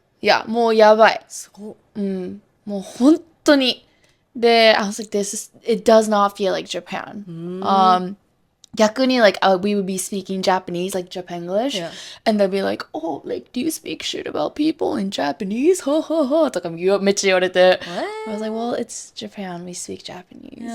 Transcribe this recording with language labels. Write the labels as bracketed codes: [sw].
[ja] Yeah, もうやばい。すごっ。もう本当に。 [en] で、I was like, it does not feel like Japan. [ja] 逆に [en] like we would be speaking Japanese, like Japanglish, Yeah. and they'd be like, oh, like, do you speak shit about people in Japanese? [ja] はははとかめっちゃ言われて。 [en] I was like, well, it's Japan, we speak Japanese.